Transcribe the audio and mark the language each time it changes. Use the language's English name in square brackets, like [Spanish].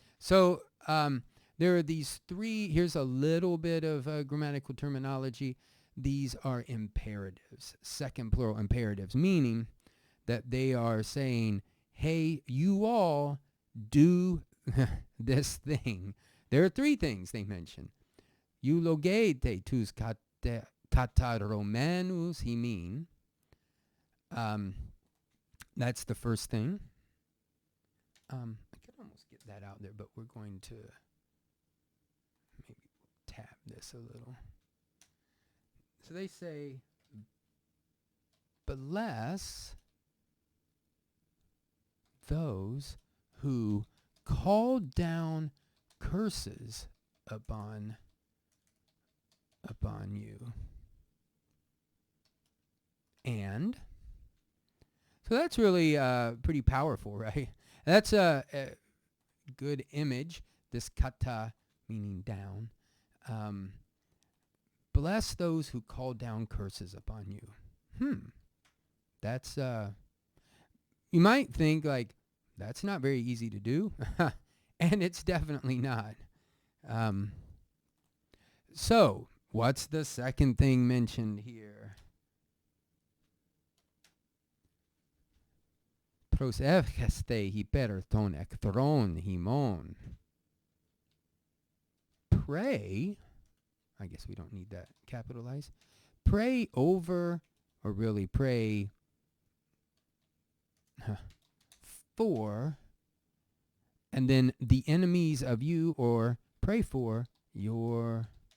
[English] So there are these three. Here's a little bit of grammatical terminology. These are imperatives, second plural imperatives, meaning that they are saying, hey, you all do this thing. There are three things they mention. [Greek] Eὐλογεῖτε tοὺς καταρωμένους ὑμῖν. [English] That's the first thing. I could almost get that out there, but we're going to maybe tab this a little. So they say, bless those who call down curses upon you. And so that's really pretty powerful, right? That's a good image, this kata meaning down. Bless those who call down curses upon you. That's, you might think like, that's not very easy to do. And it's definitely not. So, what's the second thing mentioned here? [Greek] Προσεύχεσθε ὑπեռ τόν ἐχθρόν ὑμῶν. [English] Pray. I guess we don't need that capitalized. Pray over, or really pray for, and then the enemies of you, or pray for your